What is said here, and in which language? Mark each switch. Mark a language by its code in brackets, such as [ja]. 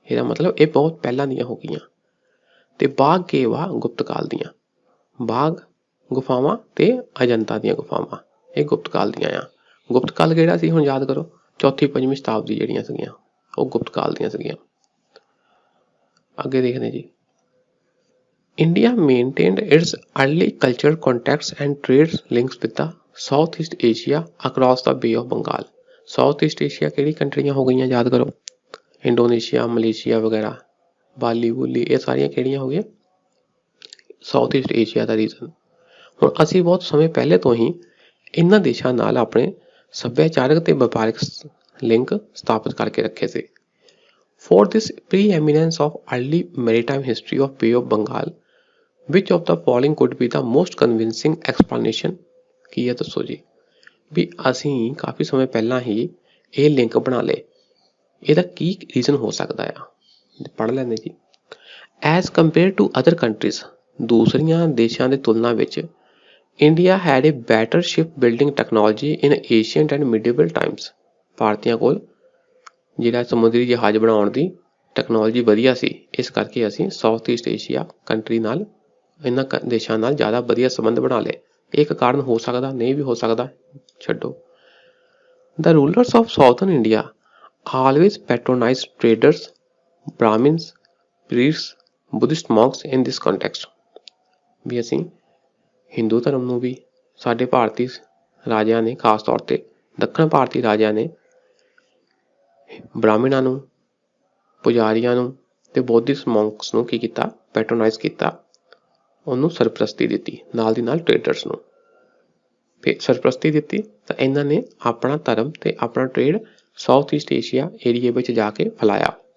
[pa] ਇਹਦਾ ਮਤਲਬ ਇਹ ਬਹੁਤ ਪਹਿਲਾਂ ਦੀਆਂ ਹੋ ਗਈਆਂ। ਤੇ ਬਾਗ ਕੇਵ ਆ ਗੁਪਤ ਕਾਲ ਦੀਆਂ। ਬਾਗ ਗੁਫਾਵਾਂ ਤੇ ਅਜੰਤਾ ਦੀਆਂ ਗੁਫਾਵਾਂ ਇਹ ਗੁਪਤ ਕਾਲ ਦੀਆਂ ਆ। ਗੁਪਤ ਕਾਲ ਕਿਹੜਾ ਸੀ ਹੁਣ ਯਾਦ ਕਰੋ, 4ਵੀਂ-5ਵੀਂ ਸ਼ਤਾਬਦੀ ਜਿਹੜੀਆਂ ਸੀਗੀਆਂ ਉਹ ਗੁਪਤ ਕਾਲ ਦੀਆਂ ਸੀਗੀਆਂ। ਅੱਗੇ ਦੇਖਦੇ ਜੀ। [en] India maintained its early cultural contacts and trade links with the Southeast Asia across the Bay of Bengal। [pa] Southeast Asia ਕਿਹੜੀ ਕੰਟਰੀਆਂ ਹੋ ਗਈਆਂ ਯਾਦ ਕਰੋ, ਇੰਡੋਨੇਸ਼ੀਆ, ਮਲੇਸ਼ੀਆ ਵਗੈਰਾ, ਬਾਲੀ ਬੁਲੀ, ਇਹ ਸਾਰੀਆਂ ਕਿਹੜੀਆਂ ਹੋ ਗਈਆਂ, ਸਾਊਥ ਈਸਟ ਏਸ਼ੀਆ ਦਾ ਰੀਜਨ। ਹੁਣ ਅਸੀਂ ਬਹੁਤ ਸਮੇਂ ਪਹਿਲੇ ਤੋਂ ਹੀ ਇਹਨਾਂ ਦੇਸ਼ਾਂ ਨਾਲ ਆਪਣੇ ਸੱਭਿਆਚਾਰਕ ਤੇ ਵਪਾਰਕ ਲਿੰਕ ਸਥਾਪਿਤ ਕਰਕੇ ਰੱਖੇ ਸੀ। [en] For this preeminence of early maritime history of Bay of Bengal, which of the following could be the most convincing explanation? [pa] ਕੀ ਹੈ ਦੱਸੋ ਜੀ। ਵੀ ਅਸੀਂ ਕਾਫੀ ਸਮੇਂ ਪਹਿਲਾਂ ਹੀ ਇਹ ਲਿੰਕ ਬਣਾ ਲਏ। ਇਹਦਾ ਕੀ ਰੀਜ਼ਨ ਹੋ ਸਕਦਾ ਆ, ਪੜ੍ਹ ਲੈਂਦੇ ਜੀ। [en] as compare to other countries, [pa] ਦੂਸਰੀਆਂ ਦੇਸ਼ਾਂ ਦੇ ਤੁਲਨਾ ਵਿੱਚ [en] India had a better ship building technology in ancient and medieval times. [pa] ਭਾਰਤੀਆਂ ਕੋਲ ਜਿਹੜਾ ਸਮੁੰਦਰੀ ਜਹਾਜ਼ ਬਣਾਉਣ ਦੀ ਟੈਕਨੋਲੋਜੀ ਵਧੀਆ ਸੀ, ਇਸ ਕਰਕੇ ਅਸੀਂ ਸਾਊਥ ਈਸਟ ਏਸ਼ੀਆ ਕੰਟਰੀ ਨਾਲ, ਇਹਨਾਂ ਦੇਸ਼ਾਂ ਨਾਲ ਜ਼ਿਆਦਾ ਵਧੀਆ ਸੰਬੰਧ ਬਣਾ ਲਏ। ਇੱਕ ਕਾਰਨ ਹੋ ਸਕਦਾ, ਨਹੀਂ ਵੀ ਹੋ ਸਕਦਾ, ਛੱਡੋ। [en] The rulers of southern India always patronized traders, Brahmins, priests, Buddhist monks in this context। [pa] ਵੀ ਅਸੀਂ ਹਿੰਦੂ ਧਰਮ ਨੂੰ ਵੀ ਸਾਡੇ ਭਾਰਤੀ ਰਾਜਿਆਂ ਨੇ, ਖਾਸ ਤੌਰ ਤੇ ਦੱਖਣ ਭਾਰਤੀ ਰਾਜਿਆਂ ਨੇ ਬ੍ਰਾਹਮਣਾਂ ਨੂੰ, ਪੁਜਾਰੀਆਂ ਨੂੰ ਤੇ ਬੌਧਿਸਟ ਮੌਂਕਸ ਨੂੰ ਕੀ ਕੀਤਾ, ਪੈਟਰੋਨਾਈਜ਼ ਕੀਤਾ, ਉਹਨੂੰ ਸਰਪ੍ਰਸਤੀ ਦਿੱਤੀ, ਨਾਲ ਦੀ ਨਾਲ ਟ੍ਰੇਡਰਸ ਨੂੰ ਫਿਰ ਸਰਪ੍ਰਸਤੀ ਦਿੱਤੀ ਤਾਂ ਇਹਨਾਂ ਨੇ ਆਪਣਾ ਧਰਮ ਤੇ ਆਪਣਾ ਟ੍ਰੇਡ ਸਾਊਥ ਈਸਟ ਏਸ਼ੀਆ ਏਰੀਏ ਵਿੱਚ ਜਾ ਕੇ ਫੈਲਾਇਆ।